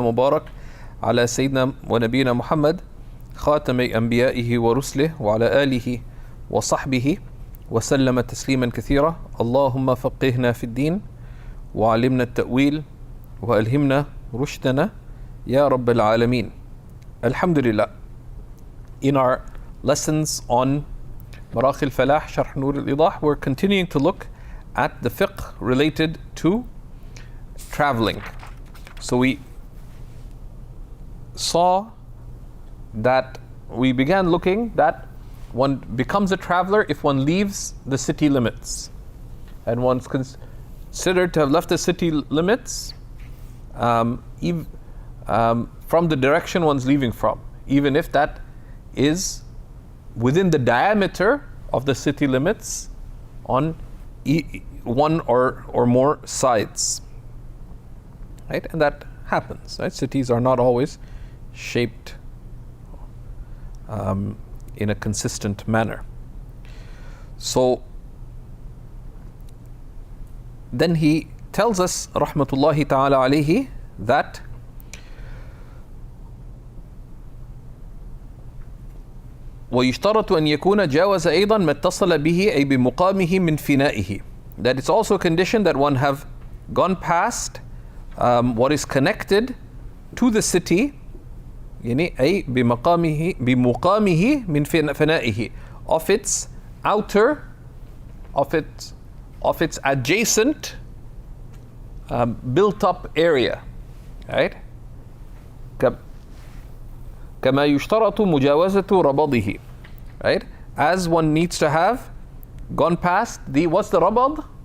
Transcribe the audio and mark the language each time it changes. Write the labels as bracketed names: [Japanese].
[Arabic] وبارك على سيدنا ونبينا محمد خاتم أنبيائه ورسله وعلى آله وصحبه وسلم تسليما كثيرا. اللهم فقهنا في الدين وعلمنا التأويل وألهمنا رشدنا يا رب العالمين. [English] Alhamdulillah. In our lessons on Maraqi al-Falah, Sharh Nur al-Idah, we're continuing to look at the fiqh related to traveling. So we saw that we began looking that one becomes a traveler if one leaves the city limits, and one's considered to have left the city limits from the direction one's leaving from, even if that is within the diameter of the city limits on one or more sides, right? And that happens, right? Cities are not always shaped in a consistent manner. So then he tells us, [Arabic] rahmatullahi ta'ala alayhi, that ويشترط أن يكون جاوز أيضا ما اتصل به أي بمقامه من فنائه. [English] That it's also a condition that one have gone past what is connected to the city, [Arabic] يعني أي بمقامه من فنائه, [English] of its outer, of its adjacent built up area, right? [Arabic] كما يشترط مجاوزة ربضه, right? [English] As one needs to have gone past the, what's the rabad?